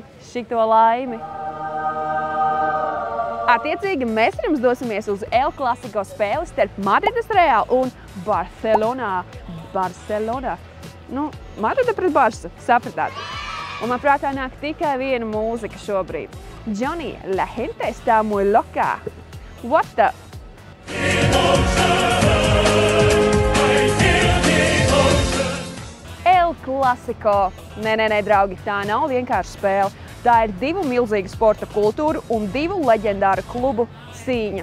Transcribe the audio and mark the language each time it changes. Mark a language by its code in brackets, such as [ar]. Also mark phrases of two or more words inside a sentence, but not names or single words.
[lv] Šito laimi! Attiecīgi, mēs ar jums dosimies uz El Clasico spēli starp Madrides Real un Barcelona. Nu, Madrida pret Barsu, sapratāt. Un man prātā nāk tikai viena mūzika šobrīd. [es] Johnny, la gente está muy loca. [en] What the? [lv] El Clasico. Nē, draugi, tā nav vienkārši spēle. Tā ir 2 milzīgu sporta kultūru un 2 leģendāru klubu cīņa.